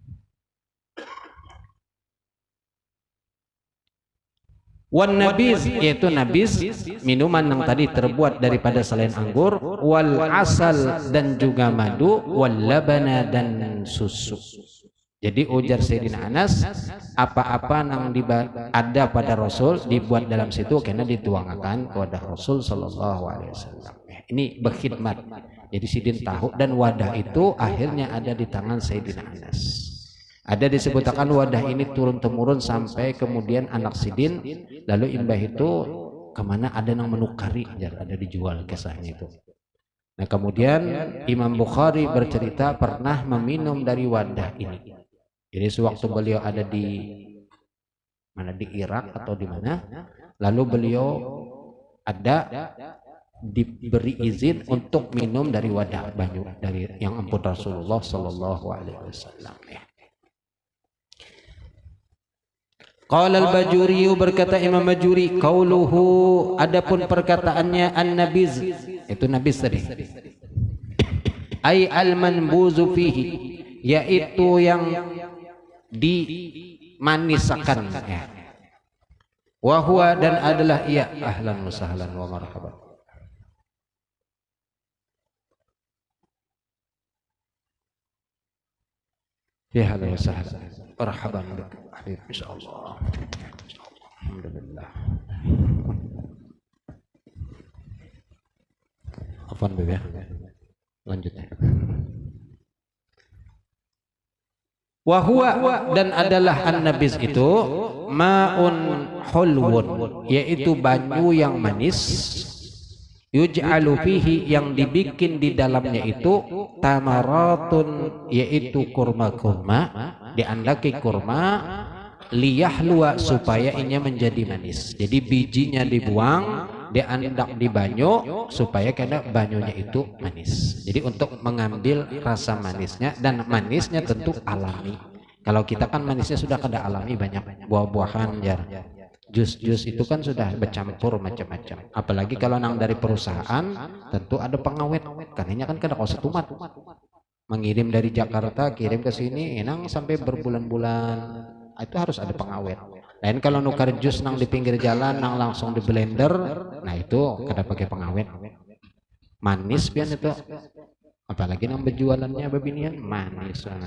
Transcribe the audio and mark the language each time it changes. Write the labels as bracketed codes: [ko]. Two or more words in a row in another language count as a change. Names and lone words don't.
[ar] والنبيذ, [id] yaitu nabiz minuman yang tadi terbuat daripada selain anggur, [ar] والعسل, [id] dan juga madu, [ar] واللبن, [id] dan susu. Jadi ujar Sayyidina Anas, apa-apa yang ada pada Rasul dibuat dalam situ kena dituangkan kepada Rasul [ar] صلى الله عليه وسلم. [id] Ini berkhidmat. Jadi sidin tahu, dan wadah itu akhirnya ada di tangan Sayyidina Anas. Ada disebutkan wadah ini turun temurun sampai kemudian anak sidin, lalu imbah itu kemana ada yang menukari, ada dijual kisahnya itu. Nah kemudian Imam Bukhari bercerita pernah meminum dari wadah ini. Jadi sewaktu beliau ada di mana, di Irak atau di mana, lalu beliau ada diberi izin untuk minum dari wadah banyu dari yang ampun Rasulullah [ar] صلى الله عليه وسلم. قال الباجوري, [id] berkata Imam Bajuri, qauluhu, adapun perkataannya an-nabiz, itu nabiz tadi, [ar] أي المنبوذ فيه, [id] yaitu yang dimaniskan, ya. [ar] وهو, [id] dan adalah ia, [ar] أهلا وسهلا ومرحبا. يا أهلا وسهلا، مرحبا بك, إن شاء الله. [id] Alhamdulillah. Afwan Beb ya. Lanjut ya. [ar] وهو, [id] dan adalah an-nabiz itu [ar] ماء حلو, [id] yaitu banyu yang manis, [ar] يجعل فيه, [id] yang dibikin di dalamnya itu tamaratun, yaitu kurma-kurma, diandaki kurma, liyahlua, supaya inya menjadi manis. Jadi bijinya dibuang, diandak di banyu supaya karena banyunya itu manis. Jadi untuk mengambil rasa manisnya, dan manisnya tentu alami. Kalau kita kan manisnya sudah kada alami, banyak buah-buahan ya. Jus-jus itu kan sudah bercampur macam-macam. Apalagi kalau nang dari perusahaan tentu ada pengawet. Karena kan kada kos tumat. Mengirim dari Jakarta kirim ke sini nang sampai berbulan-bulan. Itu harus ada pengawet. Lain kalau nukar jus nang di pinggir jalan nang langsung di blender, nah itu kada pakai pengawet. Manis pian itu. Apalagi nang berjualannya babinian manis.